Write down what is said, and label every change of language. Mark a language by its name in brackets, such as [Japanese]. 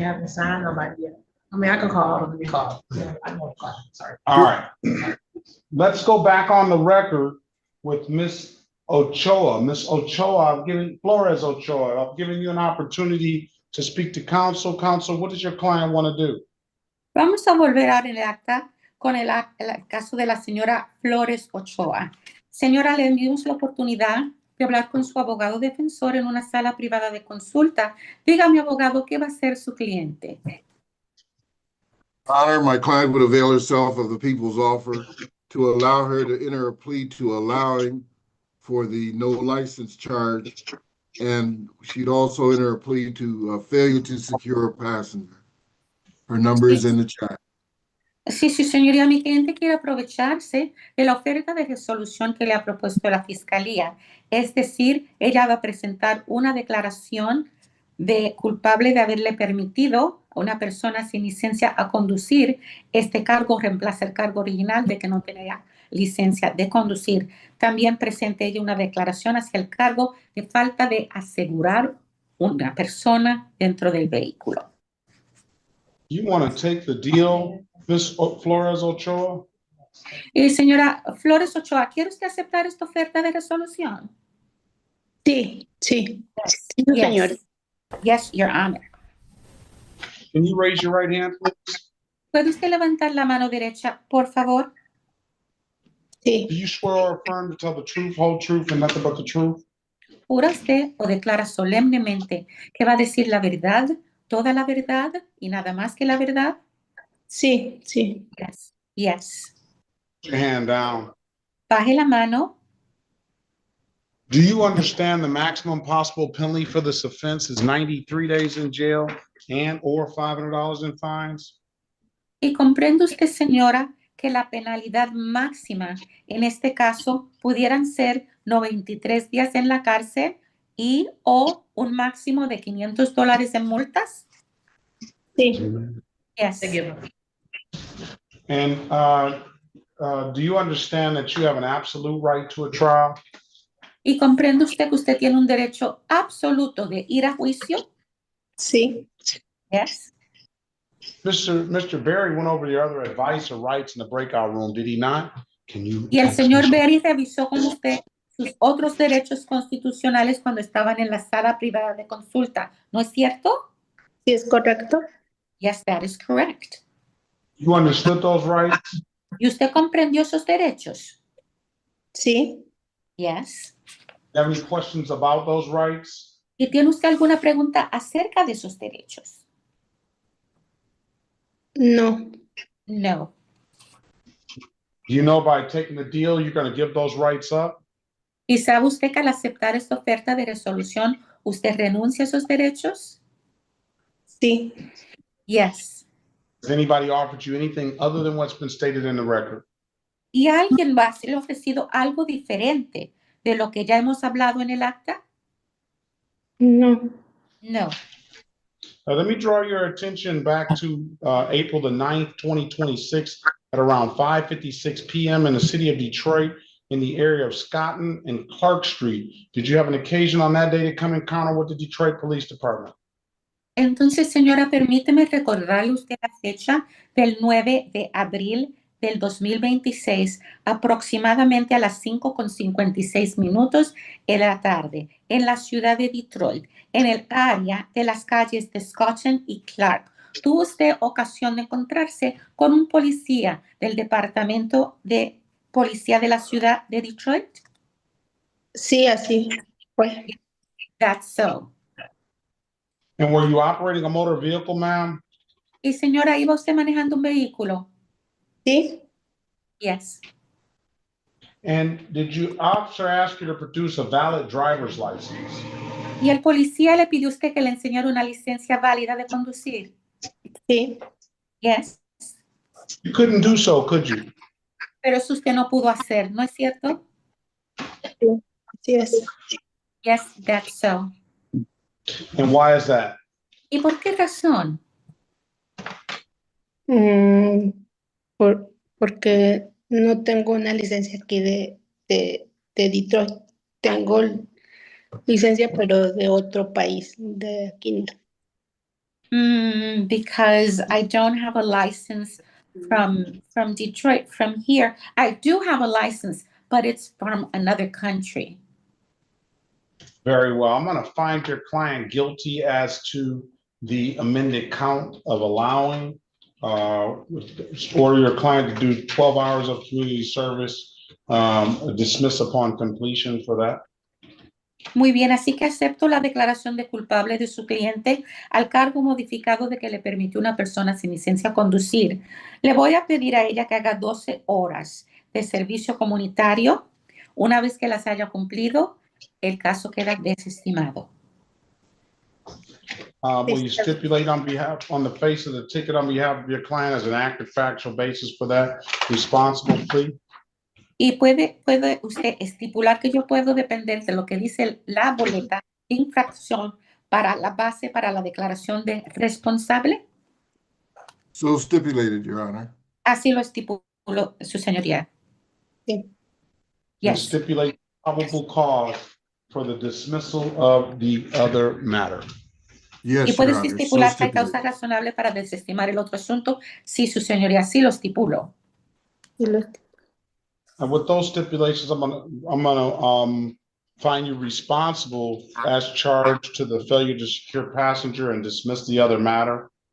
[English] haven't signed nobody yet. I mean, I can call them. Let me call. Yeah, I know. Sorry. All right. Let's go back on the record with Miss Ochoa. Miss Ochoa, Flores Ochoa, I've given you an opportunity to speak to counsel. Counsel, what does your client want to do? [Spanish] Vamos a volver ahora en el acta con el caso de la señora Flores Ochoa. Señora, le enviamos la oportunidad de hablar con su abogado defensor en una sala privada de consulta. Dígame, abogado, ¿qué va a hacer su cliente? [English] Honor, my client would avail herself of the people's offer to allow her to enter a plea to allowing for the no license charge, and she'd also enter a plea to failure to secure a passenger. Her number is in the chat. [Spanish] Sí, sí, señoría, mi cliente quiere aprovecharse de la oferta de resolución que le ha propuesto la Fiscalía. Es decir, ella va a presentar una declaración de culpable de haberle permitido a una persona sin licencia a conducir. Este cargo reemplaza el cargo original de que no tenía licencia de conducir. También presenta ella una declaración hacia el cargo de falta de asegurar una persona dentro del vehículo. [English] You want to take the deal, Miss Flores Ochoa? [Spanish] Señora Flores Ochoa, ¿quiere usted aceptar esta oferta de resolución? Sí, sí. [English] Yes, [Spanish] Sí, señor. [English] Yes, Your Honor. Can you raise your right hand, please? [Spanish] ¿Puede usted levantar la mano derecha, por favor? Sí. [English] Do you swear or affirm to tell the truth, whole truth, and nothing but the truth? [Spanish] ¿Jura usted o declara solemnemente que va a decir la verdad, toda la verdad y nada más que la verdad? Sí, sí. [English] Yes, yes. Put your hand down. [Spanish] Baje la mano. [English] Do you understand the maximum possible penalty for this offense is 93 days in jail and or $500 in fines? [Spanish] ¿Y comprende usted, señora, que la penalidad máxima en este caso pudieran ser 93 días en la cárcel y o un máximo de $500 en multas? Sí. [English] Yes. And do you understand that you have an absolute right to a trial? [Spanish] ¿Y comprende usted que usted tiene un derecho absoluto de ir a juicio? Sí. [English] Yes. Mr. Berry went over your other advice or rights in the breakout room, did he not? [Spanish] Y el señor Berry revisó con usted sus otros derechos constitucionales cuando estaban en la sala privada de consulta, ¿no es cierto? Sí, es correcto. [English] Yes, that is correct. You understood those rights? [Spanish] ¿Y usted comprendió esos derechos? Sí. [English] Yes. Do you have any questions about those rights? [Spanish] ¿Y tiene usted alguna pregunta acerca de esos derechos? No. [English] No. Do you know by taking the deal, you're going to give those rights up? [Spanish] ¿Y sabe usted que al aceptar esta oferta de resolución, usted renuncia a esos derechos? Sí. [English] Yes. Has anybody offered you anything other than what's been stated in the record? [Spanish] ¿Y alguien va a ser ofrecido algo diferente de lo que ya hemos hablado en el acta? No. [English] No. Let me draw your attention back to April the 9th, 2026 at around 5:56 p.m. in the city of Detroit in the area of Scotton and Clark Street. Did you have an occasion on that day to come encounter with the Detroit Police Department? [Spanish] Entonces, señora, permíteme recordarle usted la fecha del 9 de abril del 2026, aproximadamente a las 5:56 de la tarde, en la ciudad de Detroit, en el área de las calles de Scotton y Clark. ¿Tuvo usted ocasión de encontrarse con un policía del Departamento de Policía de la ciudad de Detroit? Sí, así fue. [English] That's so. And were you operating a motor vehicle, ma'am? [Spanish] Y señora, ¿iba usted manejando un vehículo? Sí. [English] Yes. And did your officer ask you to produce a valid driver's license? [Spanish] ¿Y el policía le pidió a usted que le enseñara una licencia válida de conducir? Sí. [English] Yes. You couldn't do so, could you? [Spanish] Pero eso usted no pudo hacer, ¿no es cierto? Sí, así es. [English] Yes, that's so. And why is that? [Spanish] ¿Y por qué razón? Mm, porque no tengo una licencia aquí de Detroit. Tengo licencia, pero de otro país, de aquí no. [English] Because I don't have a license from Detroit, from here. I do have a license, but it's from another country. Very well. I'm going to find your client guilty as to the amended count of allowing order your client to do 12 hours of community service, dismiss upon completion for that. [Spanish] Muy bien, así que acepto la declaración de culpable de su cliente al cargo modificado de que le permitió a una persona sin licencia conducir. Le voy a pedir a ella que haga 12 horas de servicio comunitario. Una vez que las haya cumplido, el caso queda desestimado. [English] Will you stipulate on the face of the ticket on behalf of your client as an active factual basis for that responsible plea? [Spanish] Y puede usted estipular que yo puedo depender de lo que dice la boleta de infracción para la base para la declaración de responsable. [English] So stipulated, Your Honor. [Spanish] Así lo estipuló su señoría. Sí. [English] And Yes. stipulate probable cause for the dismissal of the other matter. [Spanish] Y [English] Yes, [Spanish] puede [English] Your Honor. So [Spanish] estipular que hay causa [English] stipulated. [Spanish] razonable para desestimar el otro asunto si su señoría sí lo estipuló. [English] And with those stipulations, I'm gonna find you responsible as charged to the failure to secure passenger and dismiss the other matter.